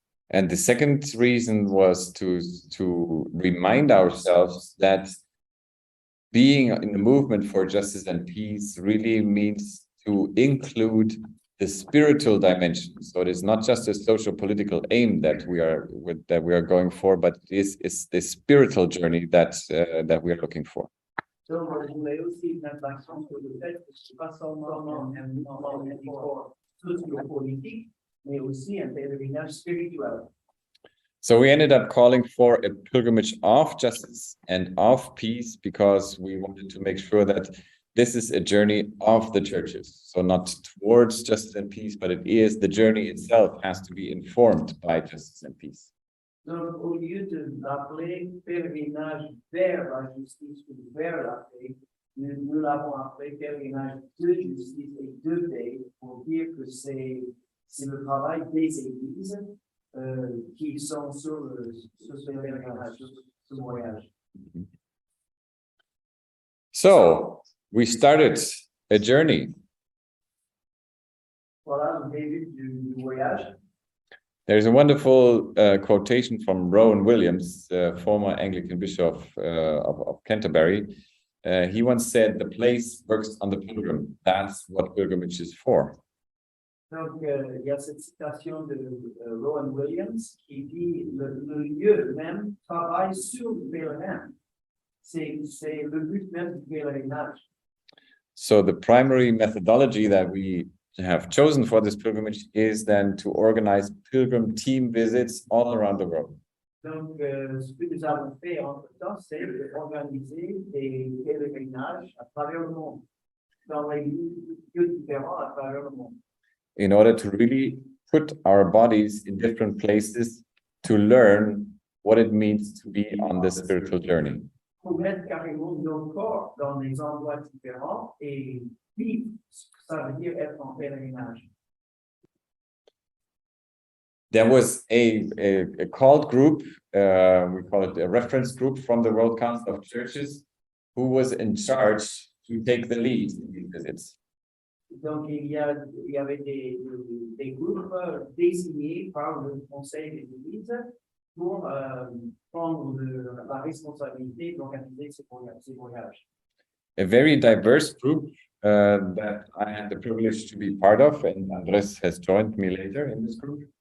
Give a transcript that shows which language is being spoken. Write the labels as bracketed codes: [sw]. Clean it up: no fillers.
[en] And the second reason was to remind ourselves that being in the movement for justice and peace really means to include the spiritual dimension. So it is not just a social political aim that we are going for, but it is the spiritual journey that we are looking for. [fr] Donc, je voulais aussi mettre l'accent sur le fait que ce n'est pas seulement un mouvement socio-politique, mais aussi un pèlerinage spirituel. [en] So we ended up calling for a pilgrimage of justice and of peace because we wanted to make sure that this is a journey of the churches. So not towards justice and peace, but it is the journey itself has to be informed by justice and peace. [fr] Donc, au lieu de l'appeler pèlerinage vers la justice ou vers la paix, nous l'avons appelé pèlerinage de justice et de paix pour dire que c'est le travail des églises qui sont sur ce pèlerinage, sur ce voyage. [en] So we started a journey. [fr] Voilà le début du voyage. [en] There's a wonderful quotation from Rowan Williams, former Anglican bishop of Canterbury. He once said, "The place works on the pilgrim. That's what pilgrimage is for." [fr] Donc, il y a cette citation de Rowan Williams qui dit le lieu même travaille sur le pèlerin. C'est le but même du pèlerinage. [en] So the primary methodology that we have chosen for this pilgrimage is then to organize pilgrim team visits all around the world. [fr] Donc, ce que nous avons fait entre-temps, c'est d'organiser des pèlerinages à travers le monde, dans les lieux différents à travers le monde. [en] In order to really put our bodies in different places to learn what it means to be on this spiritual journey. [fr] Pour mettre carrément nos corps dans des endroits différents et vivre ce que ça veut dire être en pèlerinage. [en] There was a called group, we call it a reference group from the World Council of Churches, who was in charge to take the lead in these visits. [fr] Donc, il y avait des groupes désignés par le Conseil des Églises pour prendre la responsabilité d'organiser ces voyages. [en] A very diverse group that I had the privilege to be part of, and Andres has joined me later in this group.